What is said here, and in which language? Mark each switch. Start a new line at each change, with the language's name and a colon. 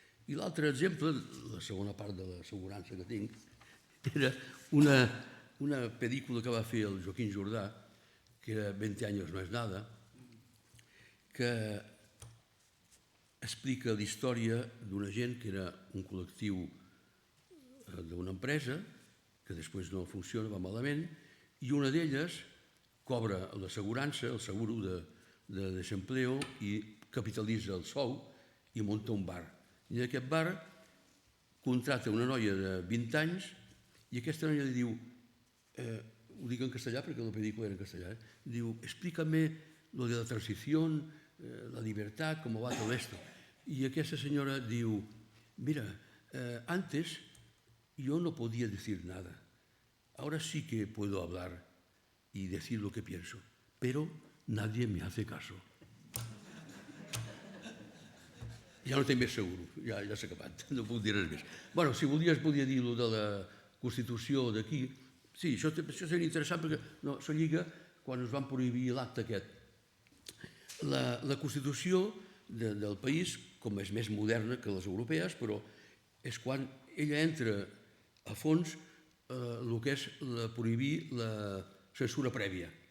Catalan: I l'altre exemple, la segona part de l'assegurança que tinc, era una pel·lícula que va fer el Joaquim Jordà, que era 20 anys no és nada, que explica la història d'una gent que era un col·lectiu d'una empresa, que després no funciona, va malament, i una d'elles cobra l'assegurança, el seguro de desempleo, i capitalitza el sou i munta un bar. I en aquest bar contracta una noia de 20 anys i aquesta noia li diu, ho dic en castellà perquè la pel·lícula era en castellà, diu,
Spanish: explícame lo de la transición, la libertad, cómo va todo esto. Y
Catalan: aquesta senyora diu,
Spanish: mira, antes yo no podía decir nada. ahora sí que puedo hablar y decir lo que pienso, pero nadie me hace caso.
Catalan: Ja no tinc més seguro, ja s'ha acabat, no puc dir res més. Bueno, si volies, podia dir lo de la Constitució d'aquí. Sí, això seria interessant perquè això lliga quan es van prohibir l'acte aquest. La Constitució del país, com és més moderna que les europees, però és quan ella entra a fons el que és prohibir la censura prèvia.